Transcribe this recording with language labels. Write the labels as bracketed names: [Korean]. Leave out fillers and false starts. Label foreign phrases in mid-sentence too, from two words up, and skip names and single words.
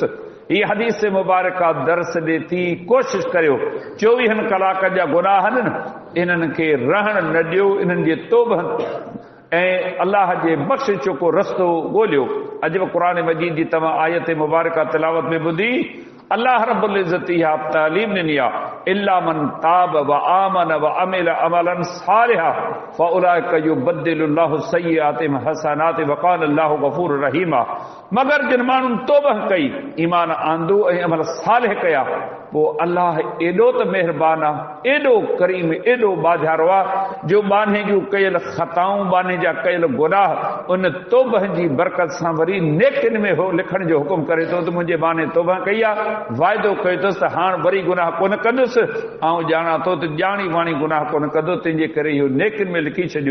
[Sindhi] हीअ हदीस मुबारक दर्स ॾे थी कोशिश करियो 24 कलाक जा गुनाह आहिनि इन्हनि खे रहण न ॾियो, इन्हनि जे तौबनि ऐं अल्लाह जे बख़्शिश को रस्तो ॻोल्हियो। अॼु बि क़ुर मजीद जी तव्हां आयत मुबारक तिलावत में ॿुधी [Arabic] الله رب العزة [Sindhi] इहा तालीम ॾिनी आहे [Arabic] إلا من تاب وآمن وعمل عملا صالحا فأولئك يبدل الله سيئاتهم حسنات وكان الله غفورا رحيما. [Sindhi] मगर जिन माण्हुनि तौबह कई, ईमान आंदो ऐं अमल सालिह कया, पोइ अल्लाह एॾो त महिरबान आहे, एॾो करीम, एॾो बाज़ारो आहे जो बाने जूं कयल ख़ताऊं, बाने जा कयल गुनाह उन तौबह जी बरकत सां वरी नेकिन में हो लिखण जो हुकुम करे थो त मुंहिंजे बाने तौबह कई आहे, वाइदो कयो अथसि त हाणे वरी गुनाह कोन कंदुसि, ऐं ॼाणा थो त ॼाणी वाणी गुनाह कोन कंदो, तंहिंजे करे इहो नेकिन में लिखी छॾियो।